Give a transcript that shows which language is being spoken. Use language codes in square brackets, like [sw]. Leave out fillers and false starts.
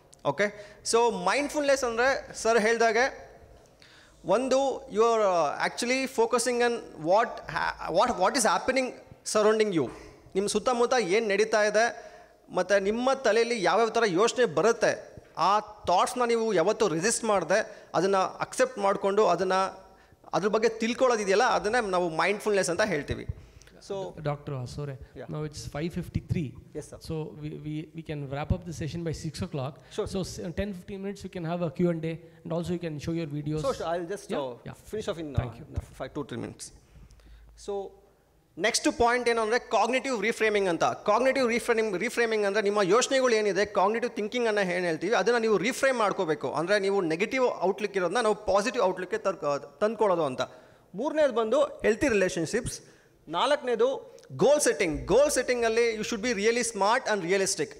[en] Okay, so mindfulness [kn] andre sir heldage ಒಂದು, [en] you are actually focusing on what is happening surrounding you. [kn] ನಿಮ್ಮ ಸುತ್ತಮುತ್ತ ಏನು ನಡೀತಾ ಇದೆ ಮತ್ತು ನಿಮ್ಮ ತಲೆಯಲ್ಲಿ ಯಾವ್ಯಾವ ಥರ ಯೋಚನೆ ಬರುತ್ತೆ, ಆ ಥಾಟ್ಸ್ನ ನೀವು ಯಾವತ್ತೂ ರೆಸಿಸ್ಟ್ ಮಾಡದೆ ಅದನ್ನು ಅಕ್ಸೆಪ್ಟ್ ಮಾಡಿಕೊಂಡು ಅದ್ರ ಬಗ್ಗೆ ತಿಳ್ಕೊಳ್ಳೋದಿದೆಯಲ್ಲ, ಅದನ್ನೇ ನಾವು ಮೈಂಡ್ಫುಲ್ನೆಸ್ ಅಂತ ಹೇಳ್ತೀವಿ. So [en] Dr. Asore, now it's 5:53. Yes, sir. So we can wrap up the session by 6 o'clock. Sure. So 10-15 minutes we can have a Q&A, and also you can show your videos. Sure. I'll just finish off in 2-3 minutes. [kn] So next point ಏನು ಅಂದರೆ cognitive ರೀಫ್ರೇಮಿಂಗ್ ಅಂತ. Cognitive ರೀಫ್ರೇಮಿಂಗ್ ಅಂದರೆ ನಿಮ್ಮ ಯೋಚನೆಗಳು ಏನಿದೆ, cognitive thinking ಅನ್ನು ಏನು ಹೇಳ್ತೀವಿ, ಅದನ್ನು ನೀವು ರೀಫ್ರೇಮ್ ಮಾಡ್ಕೋಬೇಕು. ಅಂದರೆ ನೀವು ನೆಗೆಟಿವ್ ಔಟ್ಲುಕ್ ಇರೋದನ್ನ ನಾವು ಪಾಸಿಟಿವ್ ಔಟ್ಲುಕ್ಗೆ ತಂದ್ಕೊಳ್ಳೋದು ಅಂತ. ಮೂರನೇದು ಬಂದು ಹೆಲ್ತಿ ರಿಲೇಷನ್ಶಿಪ್ಸ್. ನಾಲ್ಕನೇದು ಗೋಲ್ ಸೆಟ್ಟಿಂಗಲ್ಲಿ [en] You should be really smart and realistic.